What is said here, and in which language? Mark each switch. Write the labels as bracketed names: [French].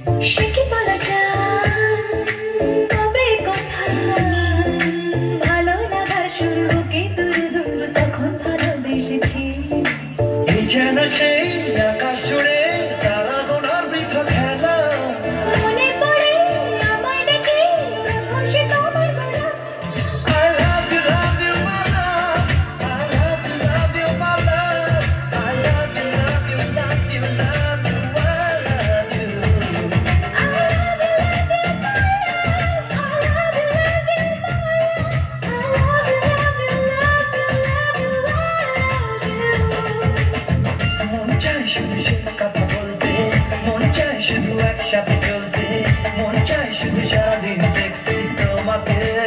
[Bangla] সে কি বলা যায়, কবে কোথায় ভালো লাগার শুরু কি দুরুদুর তখন ভালোবেসেছি। এই যেন সেই আকাশ জুড়ে তারা গোনার বৃথা খেলা। মনে পড়ে আমায় ডেকে প্রথম সে তোমার বলা। [English] I love you, love you, my love. I love you, love you, my love. I love you, love you, love you, love you, I love you. I love you, love you, my love. I love you, love you, my love. I love you, love you, love you, love you, I love you. [Bangla] মন চায় শুধু সেই কথা বলতে, মন চায় শুধু একসাথে চলতে, মন চায় শুধু সারাদিন দেখতে তোমাকে।